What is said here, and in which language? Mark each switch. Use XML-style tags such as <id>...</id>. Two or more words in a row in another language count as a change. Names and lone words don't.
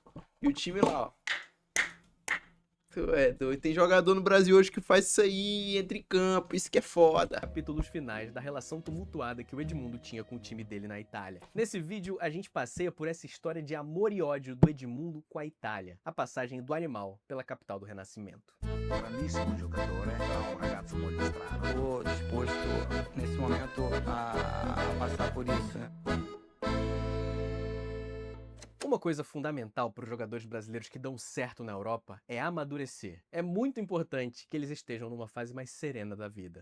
<pt>E o time lá, ó. Tu é doido. Tem jogador no Brasil hoje que faz isso aí, entra em campo, isso que é foda. capítulos finais da relação tumultuada que o Edmundo tinha com o time dele na Itália. Nesse vídeo, a gente passeia por essa história de amor e ódio do Edmundo com a Itália, a passagem do animal pela capital do Renascimento.</pt> <it>Grandissimo giocatore, però un ragazzo molto strano.</it> <pt>Estou disposto nesse momento a passar por isso. Uma coisa fundamental para os jogadores brasileiros que dão certo na Europa é amadurecer. É muito importante que eles estejam numa fase mais serena da vida.</pt>